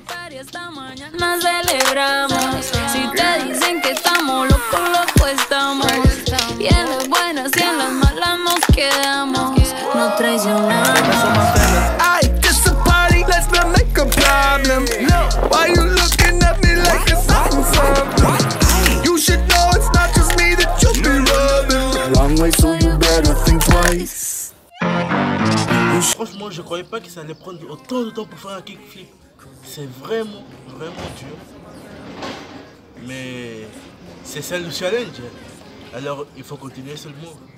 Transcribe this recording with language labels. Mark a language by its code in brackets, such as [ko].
[es] Esta mañana celebramos. Si te dicen que estamos locos, locos estamos. Y en las buenas y en las malas nos quedamos. No traicionamos. [en] Aight, this a party, let's not make a problem. No, why you looking at me like it's something? You should know it's not just me that you be rubbing the wrong way, so you better think twice. [fr] Franchement, je croyais pas que ça allait prendre autant de temps pour faire un kickflip. C'est vraiment dur. Mais c'est ça le challenge. Alors il faut continuer seulement.